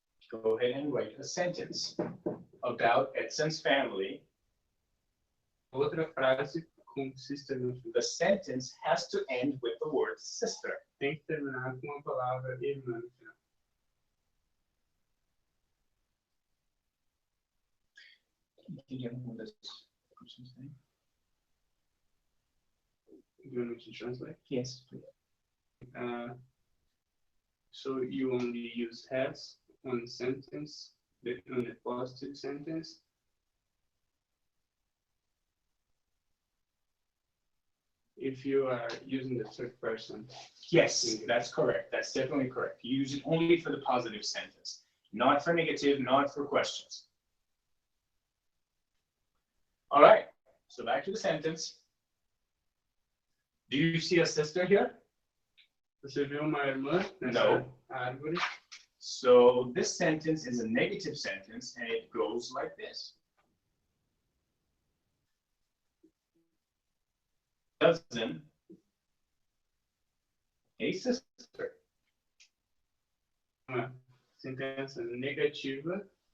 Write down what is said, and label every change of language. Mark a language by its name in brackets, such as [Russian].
[English] Go ahead and write a sentence about Edson's family. [Portuguese] Outra frase com sister no fim. [English] The sentence has to end with the word sister. [Portuguese] Tem que terminar com uma palavra irmã no final. [English] Can you remember this person's name? Do you want me to translate? Yes, please. So you only use has on the sentence, on the positive sentence. if you are using the third person. Yes, that's correct. That's definitely correct. You use it only for the positive sentence, not for negative, not for questions. All right, so back to the sentence. Do you see a sister here? [Portuguese] Você vê uma irmã nessa árvore? [English] So this sentence is a negative sentence, and it goes like this. Doesn't a sister? [Portuguese] Uma sentença negativa.